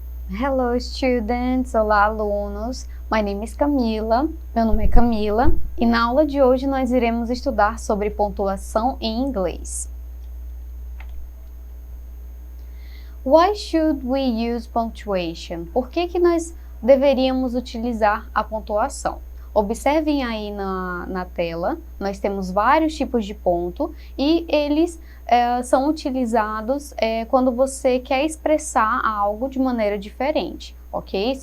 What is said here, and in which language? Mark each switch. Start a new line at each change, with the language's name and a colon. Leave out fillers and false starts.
English: Hello students,
Portuguese: olá alunos,
English: my name is Camila,
Portuguese: meu nome é Camila e na aula de hoje nós iremos estudar sobre pontuação em inglês.
English: Why should we use punctuation?
Portuguese: Por que nós deveríamos utilizar a pontuação? Observem aí na tela, nós temos vários tipos de ponto e eles são utilizados quando você quer expressar algo de maneira diferente, ok?